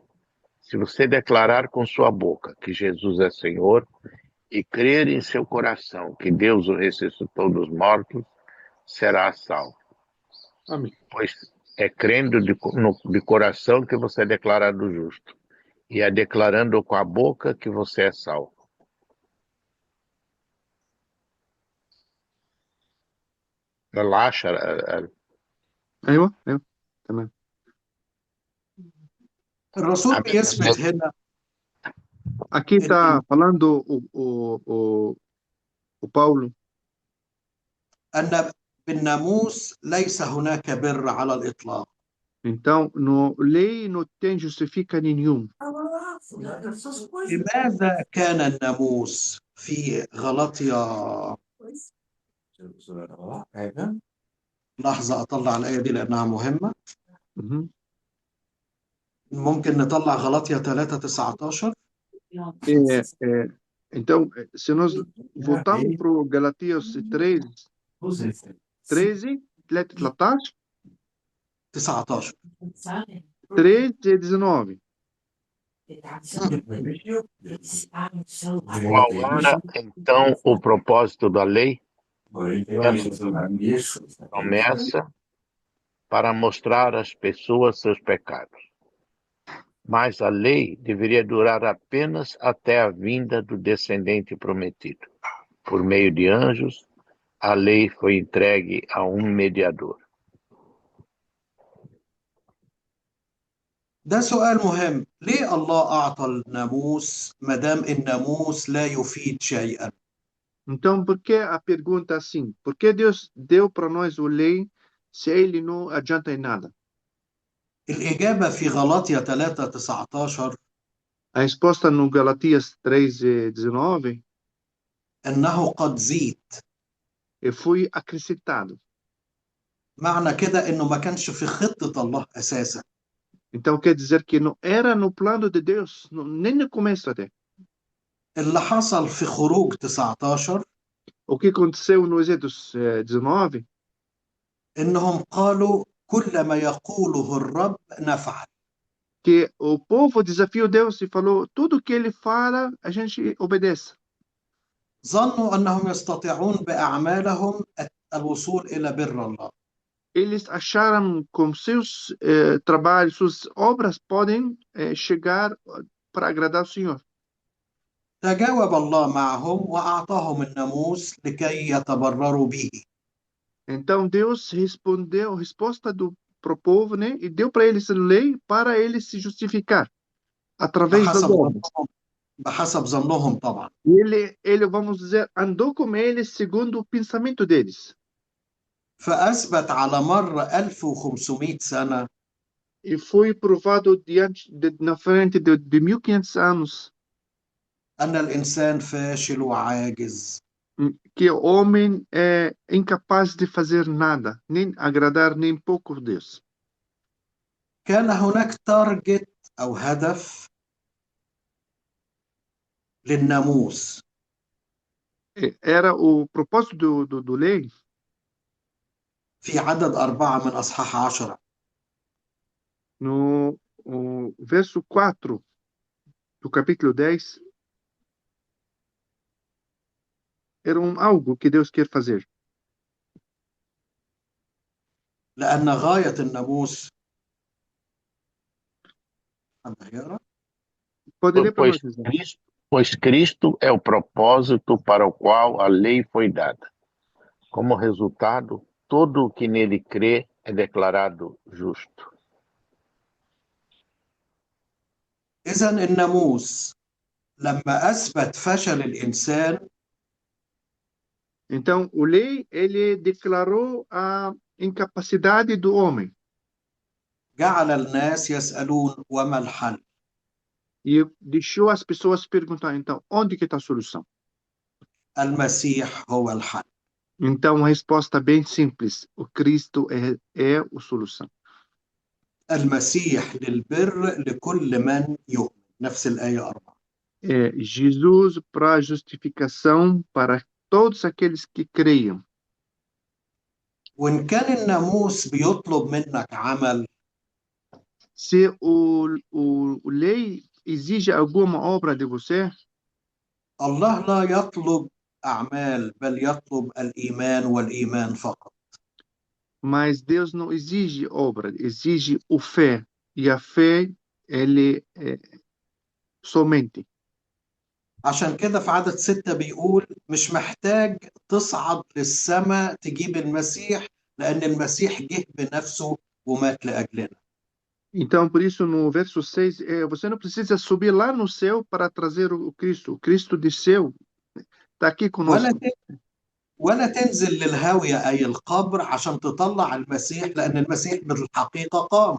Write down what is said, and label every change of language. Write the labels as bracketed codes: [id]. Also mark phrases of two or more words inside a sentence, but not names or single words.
[pt] Se você declarar com sua boca que Jesus é Senhor e crer em seu coração que Deus o ressuscitou dos mortos, será salvo. Amém. Pois é crendo de coração que você é declarado justo, e é declarando com a boca que você é salvo. [ar] العشر ايوه تمام. الرسول بيثبت هنا [pt] Aqui está falando o Paulo [ar] أن بالناموس ليس هناك بر على الإطلاق. [pt] então no lei não tem justifica nenhum. [ar] لماذا كان الناموس في غلطية؟ لحظة أطلع الآية دي لأنها مهمة. Uhum. ممكن نطلع غلطية 3:19. [pt] Então, se nós voltarmos para o Galatias 13, 13, 13, 19. 13 e 19. Qual era, então, o propósito da lei? Promessa para mostrar às pessoas seus pecados. Mas a lei deveria durar apenas até a vinda do descendente prometido. Por meio de anjos, a lei foi entregue a um mediador. [ar] ده سؤال مهم. ليه الله أعطى الناموس ما دام الناموس لا يفيد شيئا؟ [pt] Então, por que a pergunta assim? Por que Deus deu para nós a lei se ele não adianta em nada? [ar] الإجابة في غلاطية 3:19 [pt] A resposta no Galatias 3 e 19 [ar] أنه قد زيد. [pt] foi acrescentado. [ar] معنى كده إنه ما كانش في خطة الله أساسا. [pt] Então, quer dizer que não era no plano de Deus, nem no começo até. [ar] اللي حصل في خروج 19 [pt] O que aconteceu no Êxodo 19 [ar] إنهم قالوا كل ما يقوله الرب نفعل. [pt] que o povo desafiou Deus e falou, tudo que ele fala, a gente obedece. [ar] ظنوا أنهم يستطيعون بأعمالهم الوصول إلى بر الله. [pt] Eles acharam com seus trabalhos, suas obras podem chegar para agradar o Senhor. [ar] تجاوب الله معهم وأعطاهم الناموس لكي يتبرروا به. [pt] Então Deus respondeu, a resposta pro povo, né? E deu para eles a lei para eles se justificar através das obras. [ar] بحسب ظنهم طبعا. [pt] Ele, vamos dizer, andou com eles segundo o pensamento deles. [ar] فأثبت على مر 1500 سنة [pt] E foi provado na frente de 1500 anos [ar] أن الإنسان فاشل وعاجز. [pt] que o homem é incapaz de fazer nada, nem agradar nem pouco Deus. [ar] كان هناك تارجت أو هدف للناموس. [pt] Era o propósito do lei. [ar] في عدد 4 من أصحاح 10. [pt] No verso 4 do capítulo 10, era algo que Deus quer fazer. [ar] لأن غاية الناموس [pt] Pois Cristo é o propósito para o qual a lei foi dada. Como resultado, todo o que nele crê é declarado justo. [ar] إذن الناموس لما أثبت فشل الإنسان. [pt] Então, o lei, ele declarou a incapacidade do homem. [ar] جعل الناس يسألون وما الحل. [pt] E deixou as pessoas perguntar, então, onde que está a solução? [ar] المسيح هو الحل. [pt] Então, a resposta bem simples, o Cristo é a solução. [ar] المسيح للبر لكل من يؤمن. نفس الآية 4. [pt] Jesus para a justificação para todos aqueles que creiam. [ar] وإن كان الناموس بيطلب منك عمل. [pt] Se o lei exige alguma obra de você, [ar] الله لا يطلب أعمال بل يطلب الإيمان والإيمان فقط. [pt] Mas Deus não exige obra, exige o fé. E a fé, ele é somente. [ar] عشان كده في عدد 6 بيقول مش محتاج تصعد للسماء تجيب المسيح، لأن المسيح جه بنفسه ومات لأجلنا. [pt] Então, por isso, no verso 6, você não precisa subir lá no céu para trazer o Cristo. O Cristo desceu, está aqui [ar] ولا [pt] conosco. [ar] ولا تنزل للهاوية أي القبر عشان تطلع المسيح، لأن المسيح بالحقيقة قام.